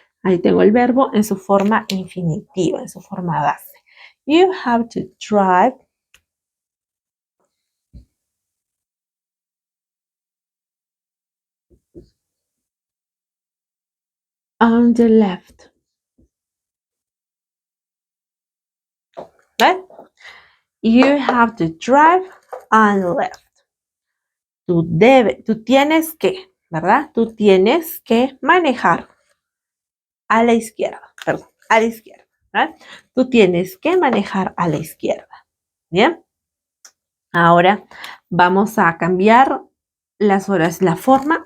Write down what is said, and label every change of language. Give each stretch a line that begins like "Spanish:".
Spanish: Ahí tengo el verbo en su forma infinitiva, en su forma base.
English: You have to drive on the left.
Spanish: ¿Ven?
English: You have to drive on the left.
Spanish: Tú tienes que, ¿verdad? Tú tienes que manejar a la izquierda, perdón, a la izquierda, ¿verdad? Tú tienes que manejar a la izquierda, ¿bien? Ahora vamos a cambiar las horas, la forma.